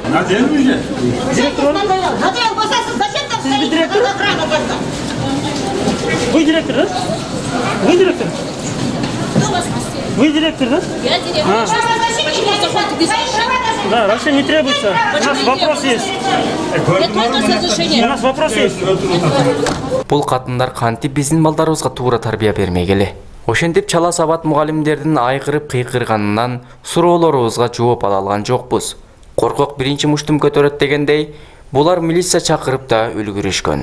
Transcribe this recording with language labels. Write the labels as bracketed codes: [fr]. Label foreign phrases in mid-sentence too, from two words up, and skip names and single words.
[ru] Надел, зачем там стоит охрана тогда? Вы директор, да? Вы директор? Кто вас пустил? Вы директор, да? Я директор. Почему заходите без разрешения? Да, вообще не требуется. У нас вопрос есть. У нас вопрос есть. [ky] Бул катындар кантип биздин балдарыбызга туура тарбия бермей келе. Ошентип чала сабат мугалимдердин айкырып кыйкырганынан суроолорубузга жооп ала алган жокпуз. Коркок биринчи муштум көтөрөт дегендей, булар милиция чакырып да үлгүрүшкөн.